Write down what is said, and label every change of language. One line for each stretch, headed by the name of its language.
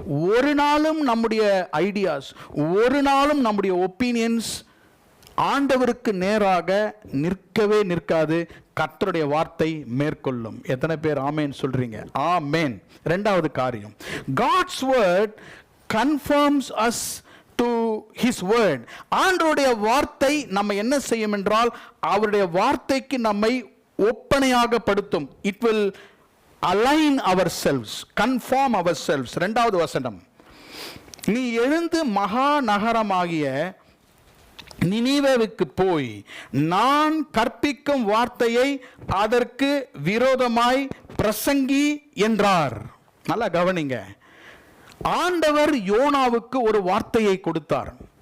Tamil: ஒரு நாளும் நம்முடைய ஐடியாஸ், ஒரு நாளும் நம்முடைய ஒப்பீனியன்ஸ் ஆண்டவருக்கு நேராக நிற்கவே நிற்காது. கர்த்தருடைய வார்த்தை மேற்கொள்ளும். எத்தனை பேர் ஆமேன் சொல்றீங்க? ஆமேன். இரண்டாவது காரியம்,
English: God's word confirms us to his word.
Tamil: ஆண்டவருடைய வார்த்தை நம்ம என்ன செய்யும் என்றால் அவருடைய வார்த்தைக்கு நம்மை ஒப்பனையாக படுத்தும்.
English: It will align ourselves, conform ourselves.
Tamil: இரண்டாவது வசனம், நீ எழுந்து மகா நகரமாகிய நினிவேவுக்கு போய் நான் கற்பிக்கும் வார்த்தையை அதற்கு விரோதமாய் பிரசங்கி என்றார். நல்லா கவனிங்க, ஆண்டவர் யோனாவுக்கு ஒரு வார்த்தையை கொடுத்தார்.